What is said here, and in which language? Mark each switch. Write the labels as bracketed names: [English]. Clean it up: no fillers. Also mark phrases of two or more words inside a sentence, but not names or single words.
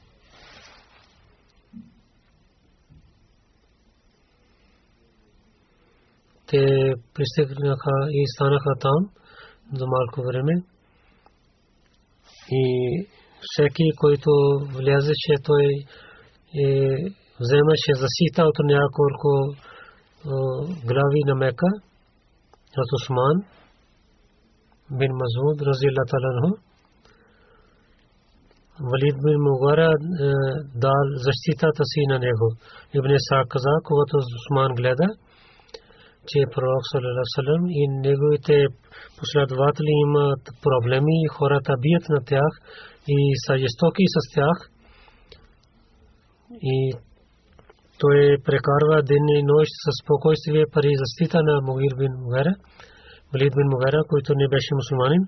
[Bulgarian] Те пристигнаха и станаха там за малко време. И всеки, който влязеше, той вземаше защита от няколко глави на Мека. Хазрат Усман бин Мазуд [Arabic] رضي الله تعالى عنه, [Bulgarian] Валид бин Мугара дал защитата си на него. Ибн Исаак каза, когато Усман гледа, че пророк [Arabic] صلى الله عليه وسلم [Bulgarian] и неговите последователи имат проблеми и хората бият на тях и са жестоки с тях. И той прекарва ден и нощ със спокойствие при защита на Мугир бин Мугайра, Валид бин Мугайра, който не беше мусулманин.